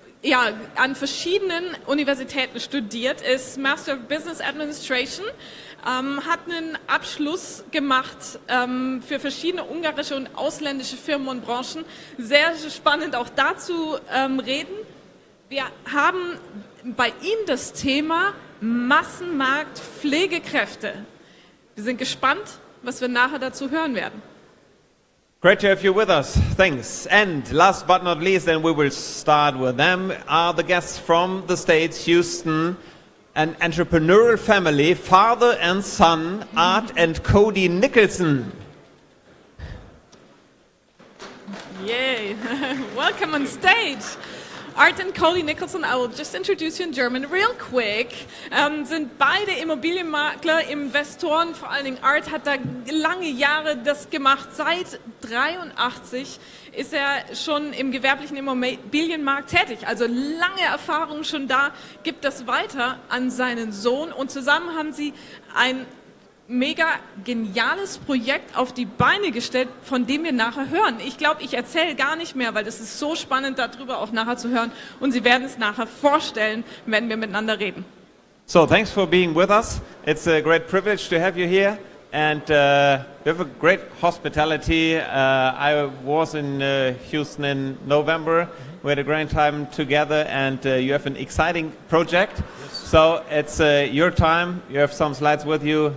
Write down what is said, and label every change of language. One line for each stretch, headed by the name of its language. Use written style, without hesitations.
German: ja, an verschiedenen Universitäten studiert, ist Master of Business Administration, hat einen Abschluss gemacht für verschiedene ungarische und ausländische Firmen und Branchen. Sehr spannend auch dazu reden. Wir haben bei ihm das Thema Massenmarkt Pflegekräfte. Wir sind gespannt, was wir nachher dazu hören werden.
English: Great to have you with us. Thanks. And last but not least, and we will start with them, are the guests from the States, Houston, an entrepreneurial family, father and son, Art and Cody Nicholson. Yay. Welcome on stage.
German: Art and Cody Nicholson,
English: I will just introduce you in German real quick,
German: sind beide Immobilienmakler, Investoren, vor allen Dingen Art hat da lange Jahre das gemacht, seit 83 ist er schon im gewerblichen Immobilienmarkt tätig, also lange Erfahrung schon da, gibt das weiter an seinen Sohn und zusammen haben sie ein mega geniales Projekt auf die Beine gestellt, von dem wir nachher hören. Ich glaube, ich erzähle gar nicht mehr, weil es ist so spannend, darüber auch nachher zu hören. Und Sie werden es nachher vorstellen, wenn wir miteinander reden.
English: So, thanks for being with us. It's a great privilege to have you here. And we have a great hospitality. I was in Houston in November. We had a great time together, and you have an exciting project. So it's your time. You have some slides with you.